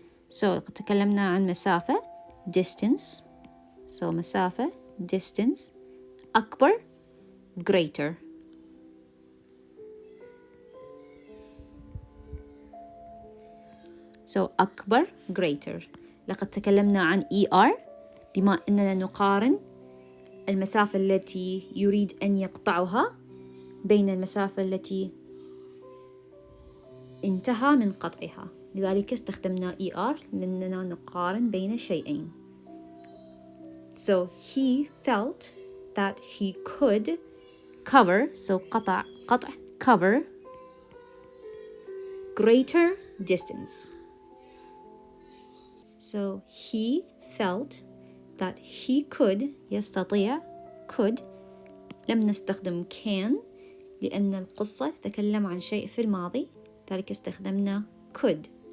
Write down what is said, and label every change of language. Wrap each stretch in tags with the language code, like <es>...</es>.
<ar>So تكلمنا عن مسافة distance. So مسافة distance أكبر greater. So أكبر greater. لقد تكلمنا عن ER بما أننا نقارن المسافة التي يريد أن يقطعها بين المسافة التي انتهى من قطعها. لذلك استخدمنا ER لأننا نقارن بين شيئين.</ar> <en>So he felt that he could cover, so</en> <ar>قطع</ar> <en>cover greater distance. So he felt that he could</en> <ar>يستطيع could لم نستخدم can لأن القصة تتكلم عن شيء في الماضي لذلك استخدمنا could.</ar>